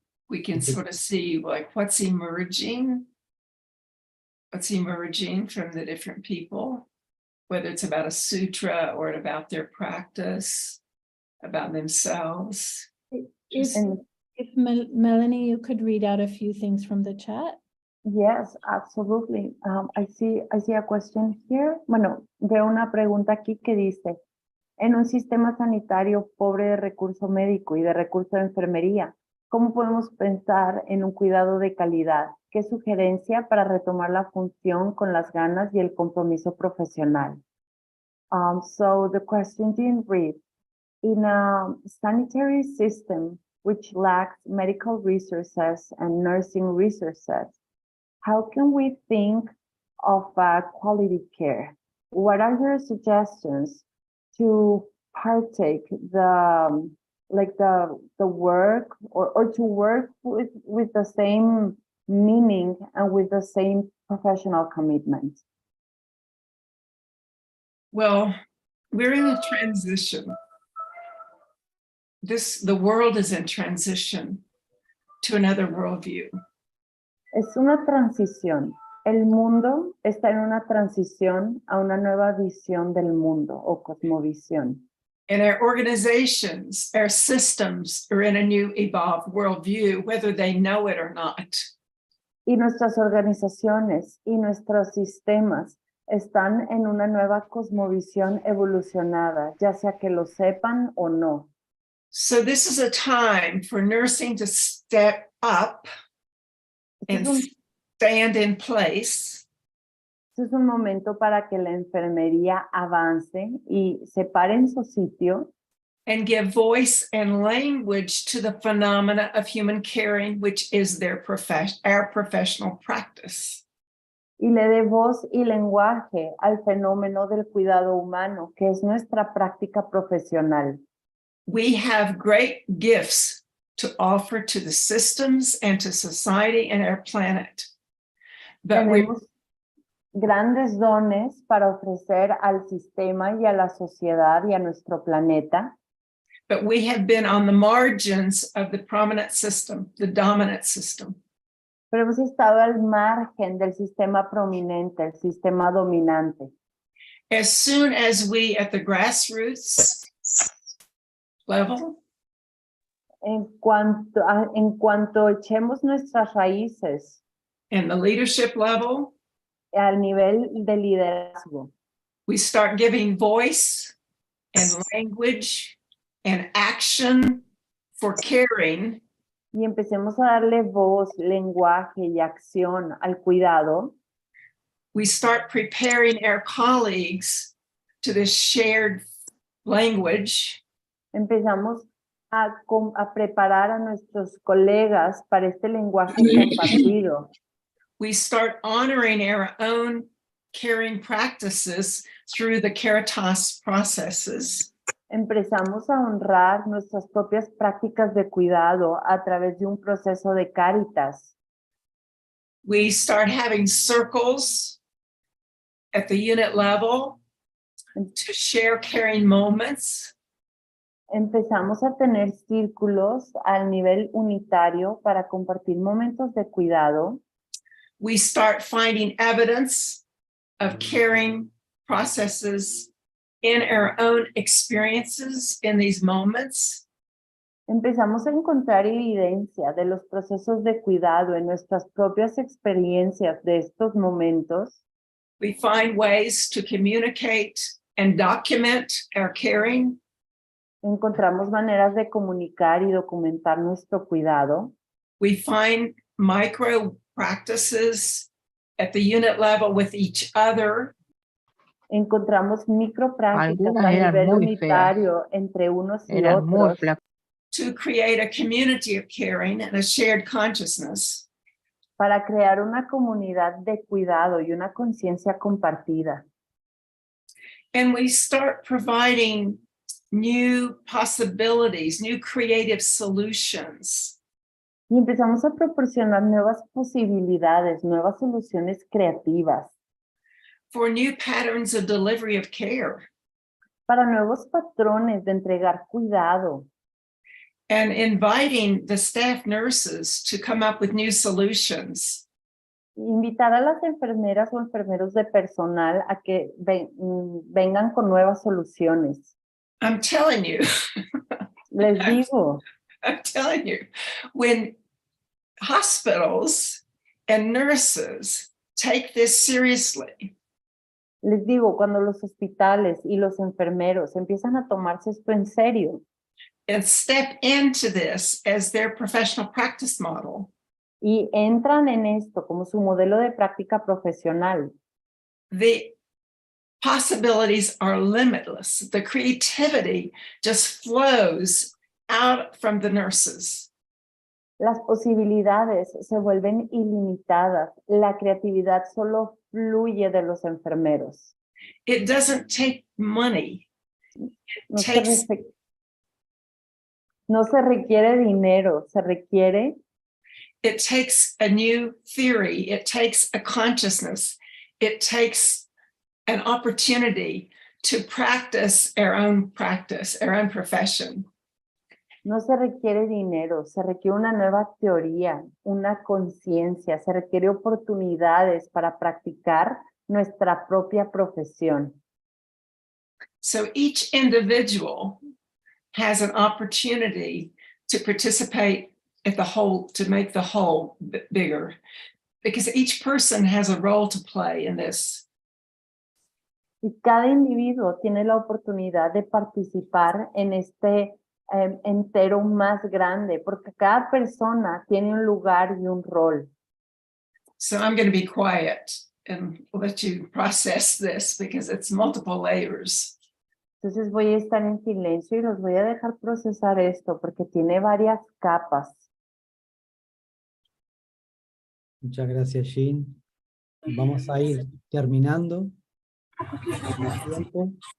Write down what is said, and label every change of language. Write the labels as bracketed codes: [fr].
[en] we can sort of see like what's emerging from the different people, whether it's about a sutra or about their practice, about themselves. If Melanie, you could read out a few things from the chat. Yes, absolutely. I see a question here. [es] Bueno, veo una pregunta aquí que dice, en un sistema sanitario pobre de recurso médico y de recurso de enfermería, ¿cómo podemos pensar en un cuidado de calidad? ¿Qué sugerencia para retomar la función con las ganas y el compromiso profesional? [en] So the question didn't read, in a sanitary system which lacks medical resources and nursing resources, how can we think of quality care? What are your suggestions to partake the work or to work with the same meaning and with the same professional commitment? Well, we're in a transition. The world is in transition to another worldview. [es] Es una transición. El mundo está en una transición a una nueva visión del mundo o cosmovisión. [en] And our organizations, our systems are in a new evolved worldview, whether they know it or not. [es] Y nuestras organizaciones y nuestros sistemas están en una nueva cosmovisión evolucionada, ya sea que lo sepan o no. [en] So this is a time for nursing to step up and stand in place. [es] Este es un momento para que la enfermería avance y se pare en su sitio [en] and give voice and language to the phenomena of human caring, which is our professional practice. [es] y le dé voz y lenguaje al fenómeno del cuidado humano, que es nuestra práctica profesional. [en] We have great gifts to offer to the systems and to society and our planet. But [es] Tenemos grandes dones para ofrecer al sistema y a la sociedad y a nuestro planeta, [en] but we have been on the margins of the prominent system, the dominant system. [es] pero hemos estado al margen del sistema prominente, el sistema dominante. [en] As soon as we at the grassroots level [es] En cuanto echemos nuestras raíces [en] and the leadership level, [es] al nivel de liderazgo, [en] we start giving voice and language and action for caring, [es] y empecemos a darle voz, lenguaje y acción al cuidado, [en] we start preparing our colleagues to this shared language. [es] empezamos a preparar a nuestros colegas para este lenguaje compartido. [en] We start honoring our own caring practices through the Caritas processes. [es] Empezamos a honrar nuestras propias prácticas de cuidado a través de un proceso de Cáritas. [en] We start having circles at the unit level to share caring moments. [es] Empezamos a tener círculos al nivel unitario para compartir momentos de cuidado. [en] We start finding evidence of caring processes in our own experiences in these moments. [es] Empezamos a encontrar evidencia de los procesos de cuidado en nuestras propias experiencias de estos momentos. [en] We find ways to communicate and document our caring. [es] Encontramos maneras de comunicar y documentar nuestro cuidado. [en] We find micro practices at the unit level with each other. [es] Encontramos microprácticas a Algunas eran nivel muy unitario entre unos y Eran muy otros flacas. [en] To create a community of caring and a shared consciousness. [es] para crear una comunidad de cuidado y una conciencia compartida. [en] And we start providing new possibilities, new creative solutions. [es] Y empezamos a proporcionar nuevas posibilidades, nuevas soluciones creativas [en] For new patterns of delivery of care. [es] para nuevos patrones de entregar cuidado, [en] and inviting the staff nurses to come up with new solutions. [es] invitar a las enfermeras o enfermeros de personal a que vengan con nuevas soluciones. [en] I'm telling you, [es] Les digo, [en] I'm telling you, when hospitals and nurses take this seriously, [es] les digo, cuando los hospitales y los enfermeros empiezan a tomarse esto en serio [en] and step into this as their professional practice model, [es] y entran en esto como su modelo de práctica profesional, [en] the possibilities are limitless. The creativity just flows out from the nurses. [es] las posibilidades se vuelven ilimitadas. La creatividad solo fluye de los enfermeros. [en] It doesn't take money. [es] No se, [en] Takes- [es] no se requiere dinero, se requiere [en] It takes a new theory. It takes a consciousness. It takes an opportunity to practice, our own profession. [es] No se requiere dinero, se requiere una nueva teoría, una conciencia, se requiere oportunidades para practicar nuestra propia profesión. [en] So each individual has an opportunity to participate at the whole, to make the whole bigger, because each person has a role to play in this. [es] Y cada individuo tiene la oportunidad de participar en este entero más grande, porque cada persona tiene un lugar y un rol. [en] So I'm going to be quiet and let you process this because it's multiple layers. [es] Entonces voy a estar en silencio y los voy a dejar procesar esto porque tiene varias capas. Muchas gracias, Jean. Vamos a ir terminando el tiempo.